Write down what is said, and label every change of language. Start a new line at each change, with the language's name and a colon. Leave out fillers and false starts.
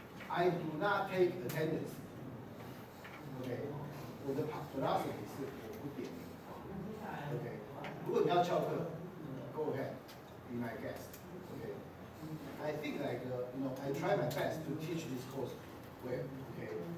English: I do not take attendance. Okay.
Chinese: 我的
English: philosophy
Chinese: 是我不点名。
English: Okay.
Chinese: 如果你要教课
English: ，go ahead, be my guest. Okay. I think like I try my best to teach this course well. Okay.